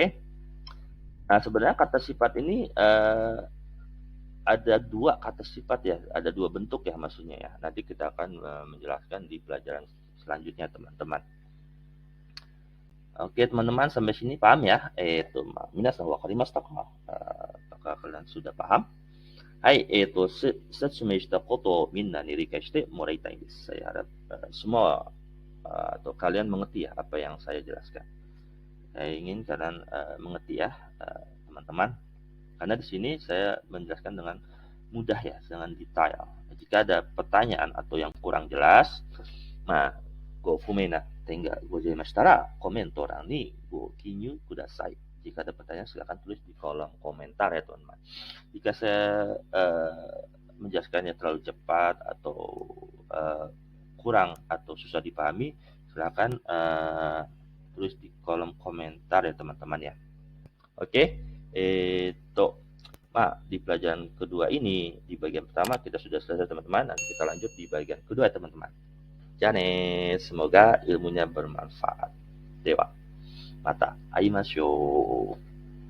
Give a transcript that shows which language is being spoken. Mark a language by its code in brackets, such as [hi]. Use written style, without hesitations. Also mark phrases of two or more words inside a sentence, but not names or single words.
[id] Nah, sebenarnya kata sifat ini ada dua kata sifat ya, ada dua bentuk ya maksudnya ya. Nanti kita akan menjelaskan di pelajaran selanjutnya teman-teman. Oke teman-teman, sampai sini paham ya? [ja] 皆さん分かりましたか? [id] Apakah kalian sudah paham? Hai, [ja] 説明したことみんなに理解してもらいたいです. [id] Saya harap semua atau kalian mengerti ya apa yang saya jelaskan. Saya ingin kalian mengerti ya teman-teman. Karena di sini saya menjelaskan dengan mudah ya, dengan detail. Jika ada pertanyaan atau yang kurang jelas, nah, [ja] ご不明な点がございましたらコメントにご記入ください. [id] Jika ada pertanyaan silakan tulis di kolom komentar ya teman-teman. Jika saya menjelaskannya terlalu cepat atau kurang atau susah dipahami, silakan tulis di kolom komentar ya teman-teman ya. Oke, di pelajaran kedua ini, di bagian pertama kita sudah selesai teman-teman. Nanti kita lanjut di bagian kedua ya teman-teman. Jane, semoga ilmunya bermanfaat. [ja] また会いましょう。